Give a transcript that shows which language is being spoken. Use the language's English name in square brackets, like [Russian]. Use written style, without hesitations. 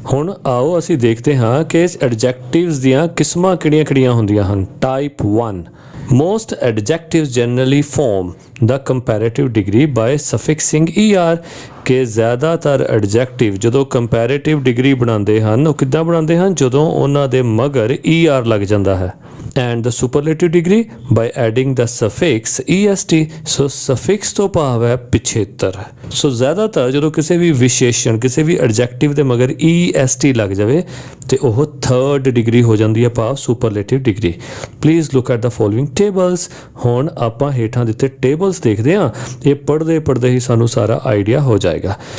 [Punjabi] ਹੁਣ ਆਓ ਅਸੀਂ ਦੇਖਦੇ ਹਾਂ ਕਿ ਇਸ ਐਡਜੈਕਟਿਵਸ ਦੀਆਂ ਕਿਸਮਾਂ ਕਿਹੜੀਆਂ ਕਿਹੜੀਆਂ ਹੁੰਦੀਆਂ ਹਨ। Type 1, [English] most adjectives generally form the comparative degree by suffixing er, [Punjabi] ਕਿ ਜ਼ਿਆਦਾਤਰ ਐਡਜੈਕਟਿਵ ਜਦੋਂ ਕੰਪੈਰੇਟਿਵ ਡਿਗਰੀ ਬਣਾਉਂਦੇ ਹਨ ਉਹ ਕਿੱਦਾਂ ਬਣਾਉਂਦੇ ਹਨ, ਜਦੋਂ ਉਹਨਾਂ ਦੇ ਮਗਰ er ਲੱਗ ਜਾਂਦਾ ਹੈ। [English] and the superlative degree by adding the suffix est। [Punjabi] So suffix ਤੋਂ ਭਾਵ ਹੈ ਪਿਛੇਤਰ। ਸੋ ਜ਼ਿਆਦਾਤਰ ਜਦੋਂ ਕਿਸੇ ਵੀ ਵਿਸ਼ੇਸ਼ਣ, ਕਿਸੇ ਵੀ ਐਡਜੈਕਟਿਵ ਦੇ ਮਗਰ est ਲੱਗ ਜਾਵੇ ਤੇ ਉਹ ਥਰਡ ਡਿਗਰੀ ਹੋ ਜਾਂਦੀ ਹੈ, ਭਾਵ ਸੁਪਰਲੇਟਿਵ degree. [English] Please look at the following tables. [Punjabi] ਹੁਣ ਆਪਾਂ ਹੇਠਾਂ ਦਿੱਤੇ ਟੇਬਲਸ ਦੇਖਦੇ ਹਾਂ, ਇਹ ਪੜ੍ਹਦੇ ਪੜ੍ਹਦੇ ਹੀ ਸਾਨੂੰ ਸਾਰਾ ਆਈਡੀਆ ਹੋ ਜਾਏਗਾ।